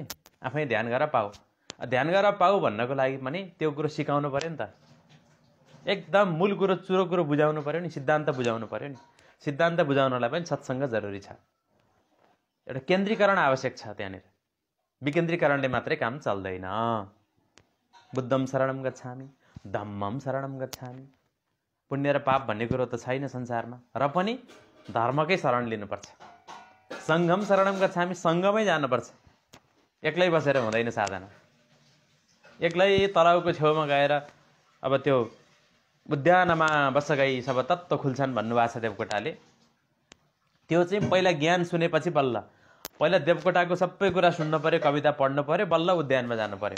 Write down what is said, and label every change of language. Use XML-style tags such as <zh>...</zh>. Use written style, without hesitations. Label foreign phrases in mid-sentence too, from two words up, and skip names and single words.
<ne>आफै ध्यान गर पाऊ, ध्यान गर पाऊ भन्नको लागि पनि त्यो कुरो सिकाउनु पर्यो नि त। एकदम मूल कुरो, चुरो कुरो बुझाउनु पर्यो नि, सिद्धान्त बुझाउनु पर्यो नि। सिद्धान्त बुझाउनलाई पनि सत्सङ्ग जरुरी छ। एउटा केन्द्रीकरण आवश्यक छ त्यहाँनिर। विकेन्द्रीकरणले मात्रै काम चल्दैन।</ne> <pi>बुद्धम शरणम गच्छामि, धम्मम शरणम गच्छामि।</pi> <ne>पुण्य र पाप भन्ने कुरो त छैन संसारमा, र पनि धर्मकै शरण लिनुपर्छ।</ne> <pi>सङ्घम शरणम गच्छामि,</pi> <ne>सङ्घमै जानुपर्छ। एक्लै बसेर हुँदैन साधना। एक्लै तलाउको छेउमा गएर अब त्यो उद्यानमा बस गई सब तत्त्व खुल्छन् भन्नुभएको छ देवकोटाले। त्यो चाहिँ पहिला ज्ञान सुनेपछि बल्ल, पहिला देवकोटाको सबै कुरा सुन्नु पर्यो, कविता पढ्नु पर्यो, बल्ल उद्यानमा जानु पर्यो।</ne>